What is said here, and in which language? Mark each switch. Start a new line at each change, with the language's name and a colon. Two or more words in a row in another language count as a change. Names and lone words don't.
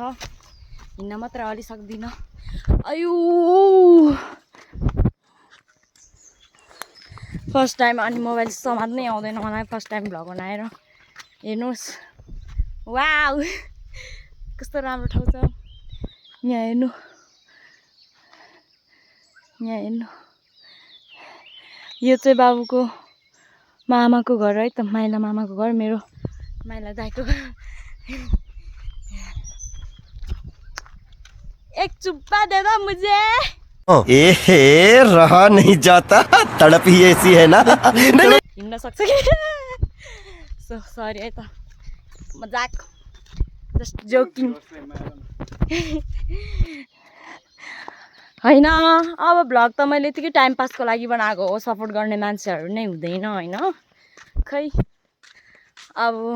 Nepali: हिँड्न मात्र अलि सक्दिनँ। अयो
English: first time,
Nepali: अनि मोबाइल समात्नै आउँदैन मलाई
English: first time
Nepali: भ्लग बनाएर। हेर्नुहोस् वाउ कस्तो राम्रो ठाउँ छ यहाँ हेर्नु यो चाहिँ बाबुको मामाको घर है त माइला मामाको घर मेरो माइला दाइको घर
Hindi: एक चुप्पा दे दो मुझे रहा नहीं जाता तड़प ही ऐसी है ना
Nepali: हिँड्न सक्छ कि
English: so sorry
Nepali: है त मजाक
English: just joking
Nepali: होइन अब भ्लग त मैले यतिकै
English: time pass
Nepali: लागि बनाएको हो सपोर्ट गर्ने मान्छेहरू नै हुँदैन होइन खै अब